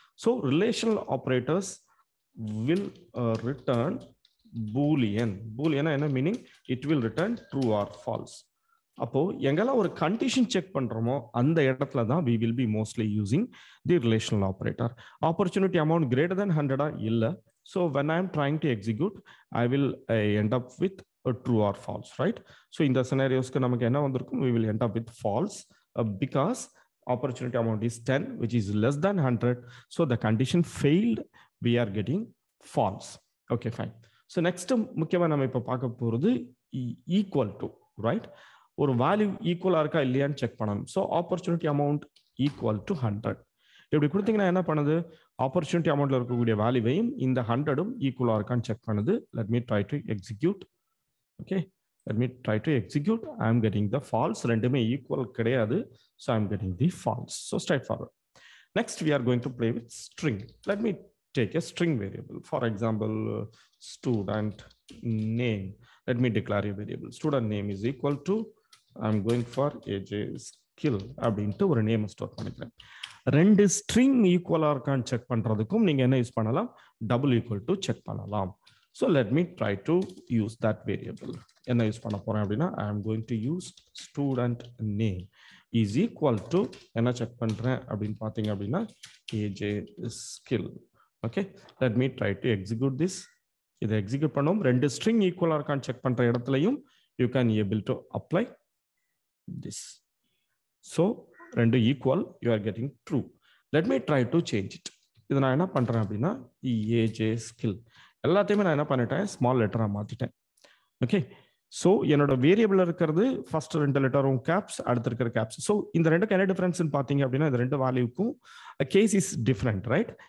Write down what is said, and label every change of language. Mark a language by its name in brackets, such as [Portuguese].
[English] So relational operators will return boolean. [Tamil] பூலியனா என்ன meaning? [English] It will return true or false. [Tamil] அப்போ எங்கெல்லாம் ஒரு condition check பண்றோமோ அந்த இடத்துல தான் [English] we will be mostly using the relational operator. Opportunity amount greater than 100 இல்ல. So when I am trying to execute, I will end up with a true or false, right? So in the scenarios [Tamil] நமக்கு என்ன வந்திருக்கும்? [English] We will end up with false because opportunity amount is 10, which is less than 100. So the condition failed. We are getting false. Okay, fine. [Tamil] So next முக்கியமாக நம்ம இப்போ பார்க்க போகிறது equal to, right? ஒரு value ஈக்குவலாக இருக்கா இல்லையான்னு செக் பண்ணணும். So opportunity amount equal to 100 இப்படி கொடுத்தீங்கன்னா என்ன பண்ணுது? ஆப்பர்ச்சுனிட்டி அமௌண்ட்ல இருக்கக்கூடிய வேல்யூவையும் இந்த 100ம் ஈக்குவலாக இருக்கான்னு செக் பண்ணுது. [English] Let me try to execute. Okay, let me try to execute. I am getting the false. [Tamil] ரெண்டுமே ஈக்குவல் கிடையாது. [English] So I am getting the false. So straightforward. Next we are going to play with string. Let me take a string variable. For example, student name. Let me declare a variable. Student name is equal to, I'm going for AJ skill [Tamil] அப்படின்ட்டு ஒரு name store பண்ணிக்கிறேன். ரெண்டு string ஈக்குவலா இருக்கான்னு check பண்றதுக்கும் நீங்க என்ன use பண்ணலாம்? டபுள் ஈக்குவல் டு செக் பண்ணலாம். [English] So let me try to use that variable. [Tamil] என்ன யூஸ் பண்ண போறேன் அப்படின்னா [English] I am going to use student name is equal to, [Tamil] என்ன செக் பண்றேன் அப்படின்னு பாத்தீங்க அப்படின்னா [English] AJ skill. Okay, let me try to execute this. [Tamil] இதை எக்ஸிக்யூட் பண்ணும். ரெண்டு ஸ்ட்ரிங் ஈக்குவலா இருக்கான்னு செக் பண்ற இடத்துலையும் [English] you can able to apply this. So ரெண்டு equal, you are getting true. Let me try to change it. [Tamil] இதை நான் என்ன பண்றேன் அப்படின்னா AJ skill எல்லாத்தையுமே நான் என்ன பண்ணிட்டேன்? ஸ்மால் லெட்டரா மாத்திட்டேன். ஓகே, ஸோ என்னோட வேரியபிள் இருக்கிறது ஃபர்ஸ்ட் ரெண்டு லெட்டரும் கேப்ஸ், அடுத்து இருக்கிற கேப்ஸ். ஸோ இந்த ரெண்டுக்கு என்ன டிஃபரன்ஸ் பார்த்தீங்க அப்படின்னா இந்த ரெண்டு வேல்யூக்கும் கேஸ் இஸ் டிஃப்ரெண்ட், ரைட்?